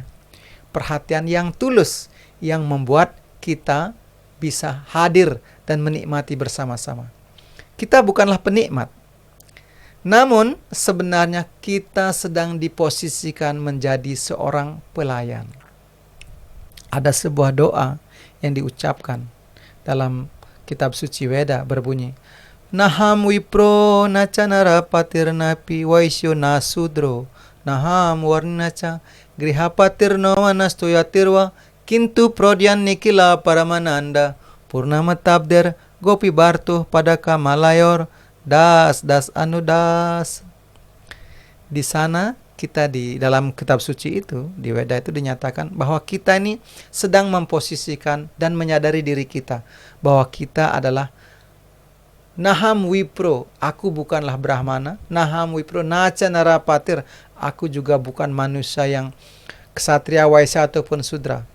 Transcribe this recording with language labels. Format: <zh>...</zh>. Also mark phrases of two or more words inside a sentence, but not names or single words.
<id>Perhatian yang tulus yang membuat kita bisa hadir dan menikmati bersama-sama. Kita bukanlah penikmat, namun sebenarnya kita sedang diposisikan menjadi seorang pelayan. Ada sebuah doa yang diucapkan dalam kitab suci Weda berbunyi,</id> <sa>"नाहम् विप्रो नच नरपतिर्नापि वैश्यो नशूद्रो, नाहम् वर्णच गृहपतिर्नो वनस्तोयतिर्वा, किन्तु प्रोद्यन् निखिल परमानन्द, पूर्णम तब्देर् गोपी बर्तुः पदक मलयोर्, दस् अनुदस्."</sa> <id>Di sana kita di dalam kitab suci itu, di Weda itu dinyatakan bahwa kita ini sedang memposisikan dan menyadari diri kita bahwa kita adalah</id> <sa>नाहम् विप्रो,</sa> <id>aku bukanlah Brahmana.</id> <sa>नाहम् विप्रो नच नरपतिर्,</sa> <id>Aku juga bukan manusia yang ksatria, waisya ataupun sudra.</id>